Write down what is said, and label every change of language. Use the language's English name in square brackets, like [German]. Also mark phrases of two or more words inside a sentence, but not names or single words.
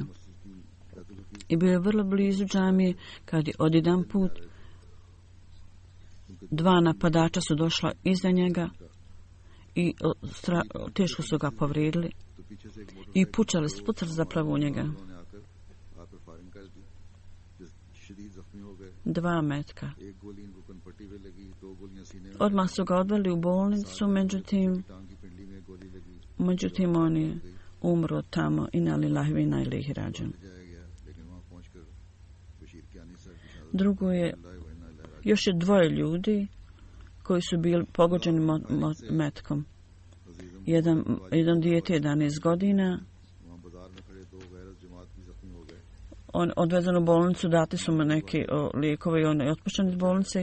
[Bosnian] I bio je vrlo blizu džamije kad je odjedan put 2 napadača su došla iza njega i teško su ga povrijedili i pucali zapravo u njega. 2 metka. Odmah su ga odveli u bolnicu, međutim on je umro tamo. [Arabic] إنا لله وإنا إليه راجعون. [Bosnian] Drugo je, još je 2 ljudi koji su bili pogođeni metkom. Jedan dijete 11 godina. On odvezen u bolnicu, dati su mu neke lijekove i on je otpušten iz bolnice.